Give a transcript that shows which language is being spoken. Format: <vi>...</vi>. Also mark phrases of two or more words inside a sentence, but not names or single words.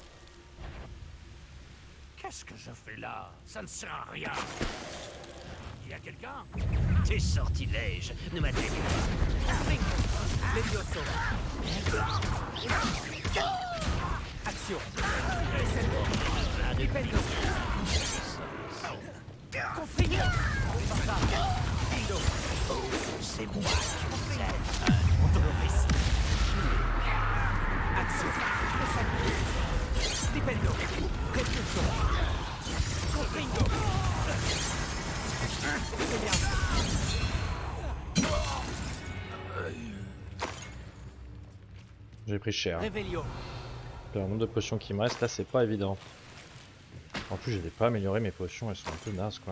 <fr>Qu'est-ce que je fais là? Ça ne sert à rien. Il y a quelqu'un? Tes sortilèges ne m'atteignent pas. Levioso. Action. Ripenno. Confringo. C'est moi qui vous aide. Un autonomiste. Action. Ripenno. Repulso. Confringo. J'ai pris cher. Réveillon. Le nombre de potions qui me reste là, c'est pas évident. En plus, j'ai pas amélioré mes potions, elles sont un peu nazes quoi.</fr>